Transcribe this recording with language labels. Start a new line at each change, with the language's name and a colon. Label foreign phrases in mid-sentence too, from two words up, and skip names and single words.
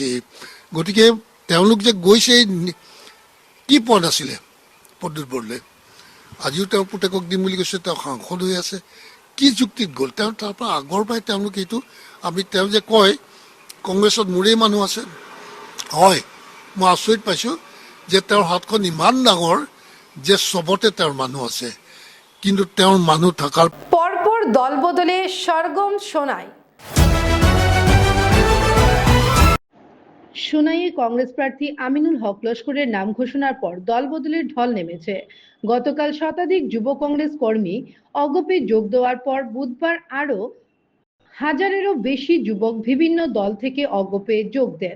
Assamese: গতিকে তেওঁলোক যে গৈছে, কি পদ আছিলে প্ৰদ্যুৎ বৰদলৈ, আজিও তেওঁৰ পুতেকক দিম বুলি কৈছে, তেওঁ সাংসদ হৈ আছে, কি যুক্তিত গ'ল? তেওঁ তাৰ পৰা আগৰ পৰাই তেওঁলোক এইটো তেওঁ যে কয় কংগ্ৰেছত মোৰেই মানুহ আছে, হয়, মই আচৰিত পাইছোঁ যে তেওঁৰ হাতখন ইমান ডাঙৰ যে চবতে তেওঁৰ মানুহ আছে, কিন্তু তেওঁৰ মানুহ থকাৰ
Bangla: পরপর দল বদলে সরগম সোনাই। সোনাইয়ে কংগ্রেস প্রার্থী আমিনুল হক লস্করের নাম ঘোষণার পর দল বদলের ঢল নেমেছে। গতকাল শতাধিক যুব কংগ্রেস কর্মী অগপে যোগ দেওয়ার পর বুধবার আরও হাজারেরও বেশি যুবক বিভিন্ন দল থেকে অগপে যোগ দেন।